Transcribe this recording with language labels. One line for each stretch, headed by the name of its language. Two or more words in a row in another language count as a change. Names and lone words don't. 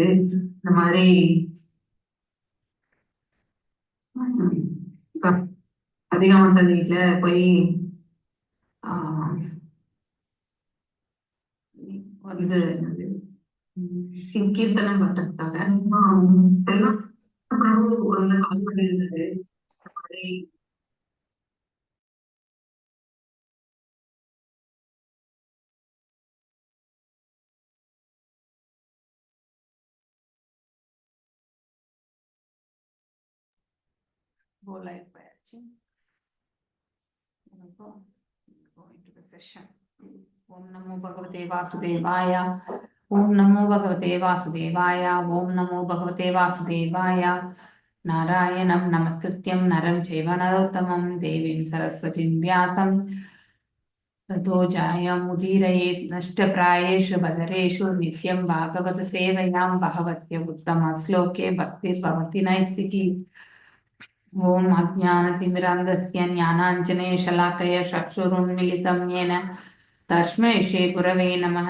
Tamil: இந்த மாதிரி ம், ராதிகா மாதாஜி வீட்ல போய் ஆ, இது என்னது கீர்த்தனம் பண்றதுக்காக செல்வம் பிரபு வந்து கால் பண்ணியிருந்தாரு. இந்த மாதிரி
English: go live
Tamil: பயிற்சி.
English: Go into the session.
Sanskrit: ॐ नमो भगवते वासुदेवाय। ॐ नमो भगवते वासुदेवाय. ॐ नमो भगवते वासुदेवाय। नारायणं नमस्कृत्यं नरं चैव नरोत्तमम् देवीं सरस्वतीं व्यासं ततो जायमुदीरयेत् नष्टप्रायेषु बदरेषु नित्यं भागवत सेवयां भगवत्य उत्तमश्लोके भक्तिर्भवति नैष्टिकी। ओम अज्ञानतिमिरान्धस्य ज्ञानाञ्जनेयशलाकया चक्षुरुन्मीलितं येन तस्मै श्रीगुरवे नमः।